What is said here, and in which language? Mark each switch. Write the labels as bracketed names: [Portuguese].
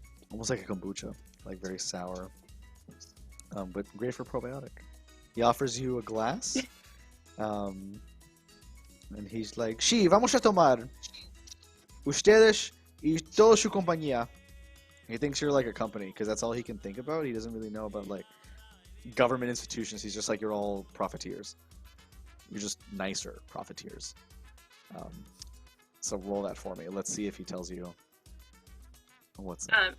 [English] Almost like a kombucha, like very sour, but great for probiotic. He offers you a glass, and he's like, [Spanish] "Sí, vamos a tomar. Ustedes y toda su compañía." [English] He thinks you're like a company because that's all he can think about. He doesn't really know about like government institutions. He's just like, you're all profiteers. You're just nicer profiteers. So roll that for me. Let's see if he tells you what's up.